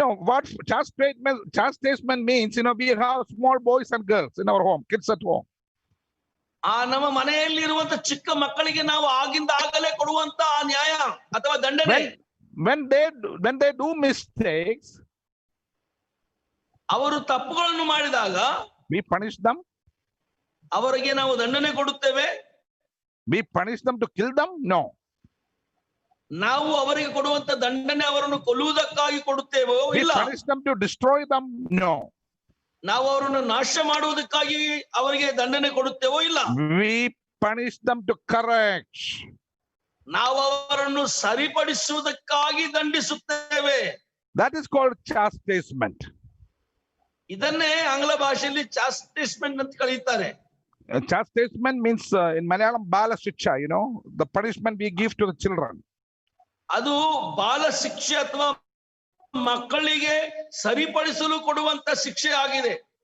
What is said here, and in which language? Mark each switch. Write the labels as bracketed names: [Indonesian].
[English] What chastisement means, we have small boys and girls in our home, kids at home. [Kannada] ನಮ್ಮ ಮನೆಯಲ್ಲಿ ಇರುವಂತ ಚಿಕ್ಕ ಮಕ್ಕಳಿಗೆ ನಾವು ಆಗಿಂದ ಆಗಲೇ ಕೊಡುವಂತ ನ್ಯಾಯ ಅಥವಾ ದಂಡನೆ. [English] When they do mistakes, [Kannada] ಅವರು ತಪ್ಪುಗಳನ್ನು ಮಾಡಿದಾಗ [English] we punish them. [Kannada] ಅವರಿಗೆ ನಾವು ದಂಡನೆ ಕೊಡುತ್ತೇವೆ. [English] We punish them to kill them? No. [Kannada] ನಾವು ಅವರಿಗೆ ಕೊಡುವಂತ ದಂಡನೆ ಅವರನ್ನು ಕೊಲ್ಲುವುದಕ್ಕಾಗಿ ಕೊಡುತ್ತೇವೋ? ಇಲ್ಲ. [English] We punish them to destroy them? No. [Kannada] ನಾವು ಅವರನ್ನು ನಾಶ ಮಾಡುವುದಕ್ಕಾಗಿ ಅವರಿಗೆ ದಂಡನೆ ಕೊಡುತ್ತೇವೋ? ಇಲ್ಲ. [English] We punish them to correct. [Kannada] ನಾವು ಅವರನ್ನು ಸರಿಪಡಿಸುವುದಕ್ಕಾಗಿ ದಂಡಿಸುತ್ತೇವೆ. [English] That is called chastisement. [Kannada] ಇದನ್ನೇ ಆಂಗ್ಲ ಭಾಷೆಯಲ್ಲಿ ಚಾಸ್ಟಿಸ್ಮೆಂಟ್ ಅಂತ ಕರೀತಾರೆ. [English] Chastisement means in Malayalam bala shiksha, the punishment we give to the children. [Kannada] ಅದು ಬಾಲ ಶಿಕ್ಷೆ ಅಥವಾ ಮಕ್ಕಳಿಗೆ ಸರಿಪಡಿಸಲು ಕೊಡುವಂತ ಶಿಕ್ಷೆ ಆಗಿದೆ.